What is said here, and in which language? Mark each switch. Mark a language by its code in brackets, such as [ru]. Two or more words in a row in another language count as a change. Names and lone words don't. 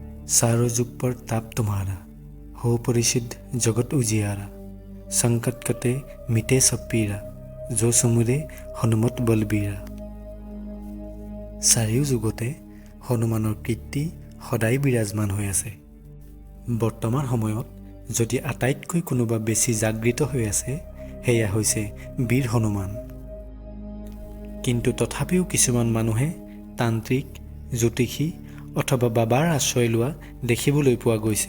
[awa] चारों जुग पर ताप तुम्हारा, हो परिसिद्ध जगत उजियारा। संकट कटे मिटे सब पीरा, जो सुमुरे हनुमत बलबीरा। [as] চাৰিও যুগতে হনুমানৰ কীৰ্তি সদায় বিৰাজমান হৈ আছে। বৰ্তমান সময়ত যদি আটাইতকৈ কোনোবা বেছি জাগৃত হৈ আছে, সেয়া হৈছে বীৰ হনুমান। কিন্তু তথাপিও কিছুমান মানুহে তান্ত্ৰিক, জ্যোতিষী অথবা বাবাৰ আশ্ৰয় লোৱা দেখিবলৈ পোৱা গৈছে।